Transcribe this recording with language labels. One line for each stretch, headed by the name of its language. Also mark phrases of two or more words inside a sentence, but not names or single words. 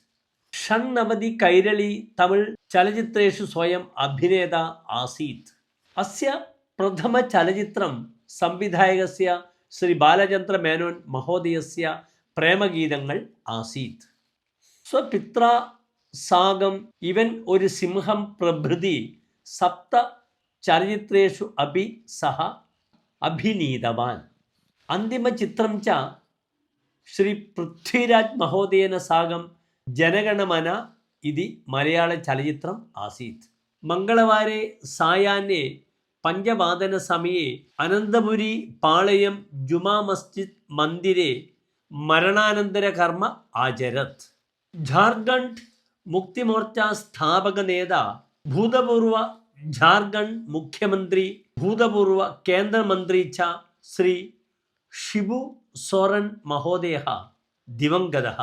Sanskrit: षण्णवति कैरळी तमिळ् चलच्चित्रेषु स्वयम् अभिनेता आसीत्। अस्य प्रथमचलच्चित्रं संविधायकस्य श्री बालचन्द्र मेनोन् महोदयस्य प्रेमगीतങ്ങൾ आसीत्। स्वपित्रा सागं इवन ओरु सिंहम् प्रभृति सप्त चलच्चित्रेषु अपि सह अभिनीतवान्। अन्तिमचित्रं च श्री पृथ्वीराज् महोदयेन सागं जनगणमन इति मलयाळ चलच्चित्रम् आसीत्। मंगलवारे सायाह्ने 5 समये अनन्तपुरी पाळयं जुमा मस्जिद् मन्दिरे मरणानन्तरकर्म आचरत्। झारखण्ड मुक्तिमोर्चा स्थापक नेता भूतपूर्व झारखण्ड मुख्यमंत्री भूतपूर्व केन्द्रमंत्री च श्री शिबु सोरेन महोदयः दिवंगतः।